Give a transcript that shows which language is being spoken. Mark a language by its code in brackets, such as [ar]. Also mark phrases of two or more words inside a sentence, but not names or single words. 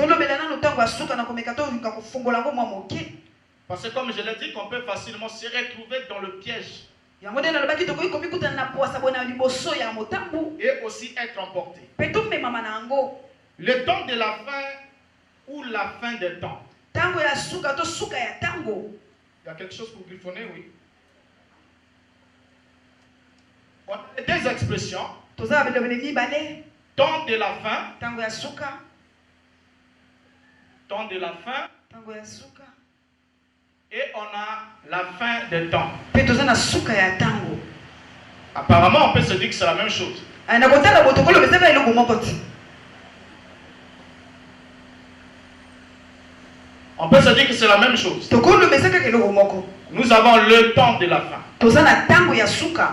[fr] Parce que comme je l'ai dit, qu'on peut facilement se retrouver dans le piège. Et aussi être emporté. Le temps de la fin ou la fin des temps. [ln] Tango ya suka to suka ya tango. [fr] Il y a quelque chose pour griffonner, oui. Des expressions. Temps de la fin. [ln] Tango ya suka. [fr] Temps de la fin. [ln] Tango ya suka. [fr] Et on a la fin des temps. [ln] Petoza na suka ya tango. [fr] Apparemment, on peut se dire que c'est la même chose. On peut se dire que c'est la même chose. Nous avons le temps de la fin.